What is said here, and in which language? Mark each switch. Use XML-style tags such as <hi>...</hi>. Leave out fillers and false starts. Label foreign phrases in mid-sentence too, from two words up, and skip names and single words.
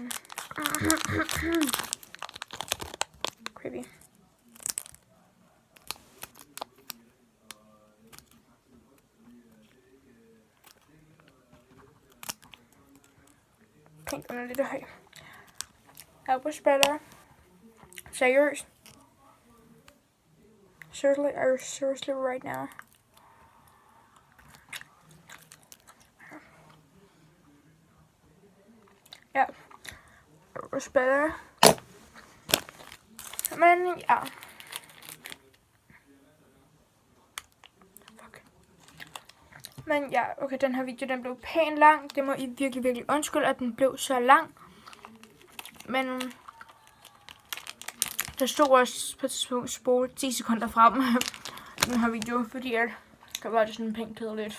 <da>Creepy. Pink, den er lidt høj.</da> <en>Elbow spreader. Seriøst. Seriously right now.</en> <da>Ja.</da> <en>Elbow spreader.</en> <da>Men ja. Men ja, okay, den her video, den blev pænt lang. Det må I virkelig undskylde, at den blev så lang. Men der stod også på et tidspunkt spole 10 sekunder frem den her video, fordi at der var det sådan pænt kedeligt.</da>